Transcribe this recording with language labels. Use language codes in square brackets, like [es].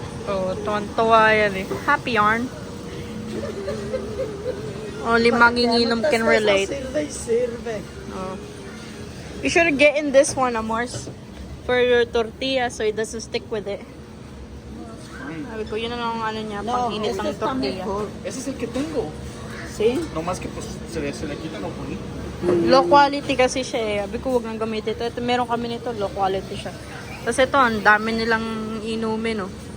[tl] Oh, tuwan-tuwa yan eh. Happy yarn. [en] Only manginginom can relate. [es] Sirve. Oh. [en] You should get in this one, Amors. For your tortilla so it doesn't stick with it. [tl] Sabi ko, yun na lang ang ano niya, pang-init ng tortilla. [es] Ese es el que tengo. Sí. No más que pues se le quita lo bonito. [en] Low quality [tl] kasi siya eh. Sabi ko, huwag nang gamitin ito. Ito, meron kami nito, [en] low quality [tl] siya. Tapos ito, ang dami nilang inumin, oh.